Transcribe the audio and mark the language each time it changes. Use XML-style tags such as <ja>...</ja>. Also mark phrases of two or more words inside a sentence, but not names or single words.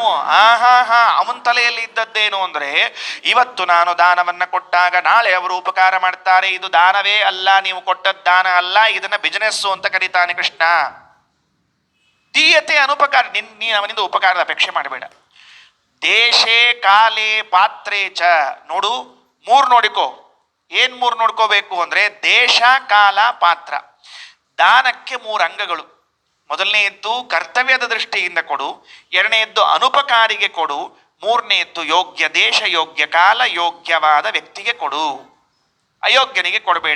<kn>ಅವನ ತಲೆಯಲ್ಲಿ ಇದ್ದದ್ದೇನು ಅಂದ್ರೆ, ಇವತ್ತು ನಾನು ದಾನವನ್ನ ಕೊಟ್ಟಾಗ ನಾಳೆ ಅವರು ಉಪಕಾರ ಮಾಡ್ತಾರೆ, ಇದು ದಾನವೇ ಅಲ್ಲ, ನೀವು ಕೊಟ್ಟದ್ದು ದಾನ ಅಲ್ಲ, ಇದನ್ನ ಬಿಸಿನೆಸ್ಸು ಅಂತ ಕರೀತಾನೆ ಕೃಷ್ಣ.</kn> <sa>ದೀಯತೆ ಅನುಪಕಾರ,</sa> <kn>ನೀನು ಅವನಿಂದ ಉಪಕಾರದ ಅಪೇಕ್ಷೆ ಮಾಡಬೇಡ.</kn> <sa>ದೇಶೇ ಕಾಲೇ ಪಾತ್ರೇ ಚ.</sa> <kn>ನೋಡು, ಮೂರು ನೋಡಿಕೋ. ಏನ್ ಮೂರು ನೋಡ್ಕೋಬೇಕು ಅಂದ್ರೆ, ದೇಶ, ಕಾಲ, ಪಾತ್ರ. ದಾನಕ್ಕೆ 3 ಅಂಗಗಳು. ಮೊದಲನೆಯದ್ದು ಕರ್ತವ್ಯದ ದೃಷ್ಟಿಯಿಂದ ಕೊಡು, ಎರಡನೆಯದ್ದು ಅನುಪಕಾರಿಗೆ ಕೊಡು, ಮೂರನೆಯದ್ದು ಯೋಗ್ಯ ದೇಶ, ಯೋಗ್ಯ ಕಾಲ, ಯೋಗ್ಯವಾದ ವ್ಯಕ್ತಿಗೆ ಕೊಡು, ಅಯೋಗ್ಯನಿಗೆ ಕೊಡಬೇಡ.</kn>